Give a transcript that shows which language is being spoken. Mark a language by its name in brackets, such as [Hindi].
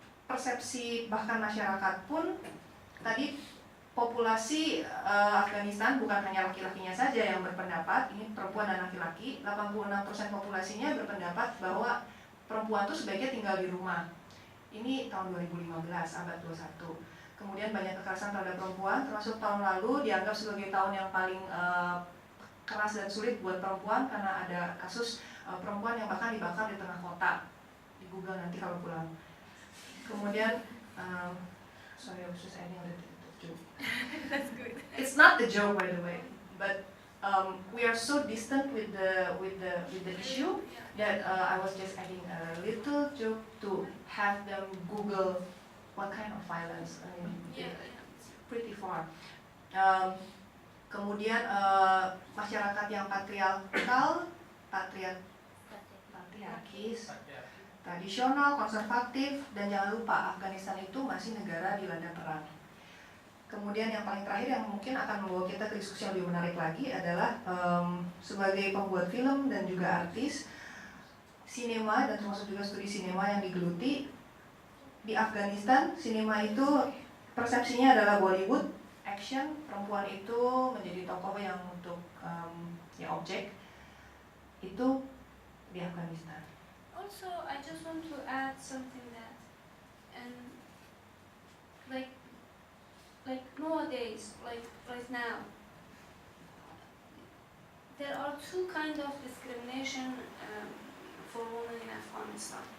[Indonesian] Persepsi bahkan masyarakat pun tadi populasi Afghanistan bukan hanya laki-lakinya saja yang berpendapat, ini perempuan dan laki-laki, 86% populasinya berpendapat bahwa perempuan itu sebaiknya tinggal di rumah. Ini tahun 2015, abad 21. Kemudian banyak kekerasan terhadap perempuan, termasuk tahun lalu dianggap sebagai tahun yang paling keras dan sulit buat perempuan karena ada kasus perempuan yang bahkan dibakar di tengah kota. Di Google nanti kalau pulang. Kemudian, [English] sorry, I was just adding a little joke. That's good. It's not the joke, by the way, but we are so distant with the issue that I was just adding a little joke to have them Google what kind of violence. I mean, it's pretty far. [Indonesian] Kemudian masyarakat yang patriarkal, patriarkis, tradisional, konservatif, dan jangan lupa Afghanistan itu masih negara dilanda perang. Kemudian yang paling terakhir yang mungkin akan membawa kita ke diskusi yang lebih menarik lagi adalah sebagai pembuat film dan juga artis sinema dan termasuk juga studi sinema yang digeluti di Afghanistan. Sinema itu persepsinya adalah Bollywood, action, perempuan itu menjadi tokoh yang untuk ya objek itu di Afghanistan. [English] Also, I just want to add something that, and like nowadays, like right now, there are two kinds of discrimination for women in Afghanistan.